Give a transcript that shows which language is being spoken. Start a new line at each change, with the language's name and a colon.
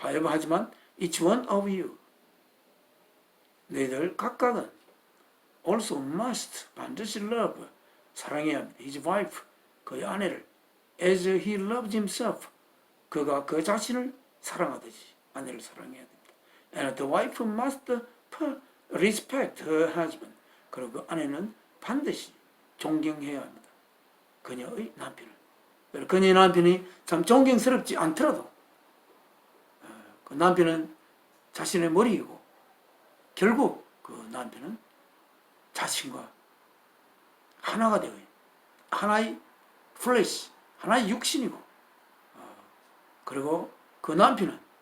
Korean: 하지만
English: each one of you
Korean: 너희들 각각은
English: also must
Korean: 반드시
English: love
Korean: 사랑해야 합니다.
English: His wife
Korean: 그의 아내를
English: as he loves himself
Korean: 그가 그 자신을 사랑하듯이 아내를 사랑해야 됩니다.
English: And the wife must respect her husband
Korean: 그리고 그 아내는 반드시 존경해야 합니다. 그녀의 남편을. 그녀의 남편이 참 존경스럽지 않더라도 그 남편은 자신의 머리이고 결국 그 남편은 자신과 하나가 되어 하나의 플래시, 하나의 육신이고 그리고 그 남편은